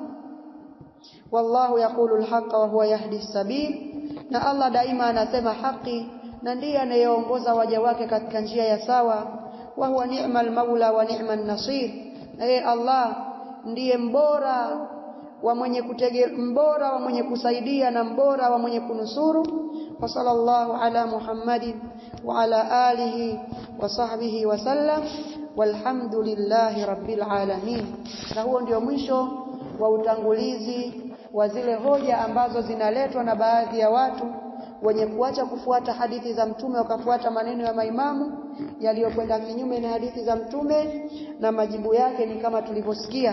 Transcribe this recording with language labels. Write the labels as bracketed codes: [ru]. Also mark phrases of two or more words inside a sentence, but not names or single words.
[ar] والله يقول الحق وهو يهدي السبيل, [sw] na Allah daima anasema haki na ndiye anayeongoza waja wake katika njia ya sawa. [ar] وهو نعم المولى ونعم النصير, [sw] na Allah ndiye mbora wa mwenye kusaidia na mbora wa mwenye kunusuru. [ar] وصلى الله على محمد وعلى آله وصحبه وسلم، والحمد لله رب العالمين. [sw] Na huo ndio mwisho wa utangulizi wa zile hoja ambazo zinaletwa na baadhi ya watu wenye kuacha kufuata hadithi za mtume wakafuata maneno ya maimamu yaliyokwenda kinyume na hadithi za mtume, na majibu yake ni kama tulivyosikia.